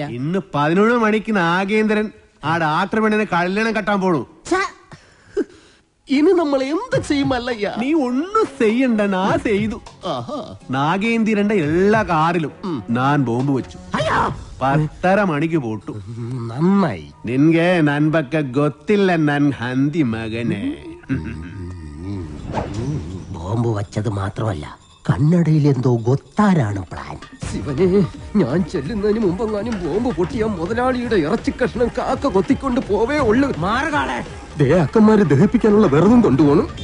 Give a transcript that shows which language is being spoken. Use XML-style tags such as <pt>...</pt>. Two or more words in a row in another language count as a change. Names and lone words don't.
<ml>ഇന്ന് 11 മണിക്ക് നാഗേന്ദ്രൻ ആ ഡാക്ടർ പെണ്ണിനെ കല്യാണം കെട്ടാൻ പോണു. ഇനി നമ്മൾ എന്ത് ചെയ്യും മല്ലയ്യ? നീ ഒന്നും ചെയ്യണ്ട, ഞാൻ ചെയ്തു. നാഗേന്ദ്രന്റെ എല്ലാ കാറിലും ഞാൻ ബോംബ് വെച്ചു. 10:30 മണിക്ക് പോട്ടു. നന്നായി.</ml> <kn>നിൻಗೆ ನನ್ ಬಗ್ಗೆ ಗೊತ್ತಿಲ್ಲ ನನ್ ಹಂದಿ ಮಗನೇ.</kn> <ml>ബോംബ് വച്ചത് മാത്രമല്ല കന്നഡയിൽ എന്തോ ഗൊത്താരാണ് പ്ലാൻ. ശിവനെ, ഞാൻ ചെല്ലുന്നതിന് മുമ്പെങ്ങാനും ബോംബ് പൊട്ടിയ മുതലാളിയുടെ ഇറച്ചി കഷ്ണം കാക്ക കൊത്തിക്കൊണ്ട് പോവേ ഉള്ളു. മാറുകാളെ അക്കന്മാരെ ദഹിപ്പിക്കാനുള്ള വെറുതും കൊണ്ടുപോകണം.</ml>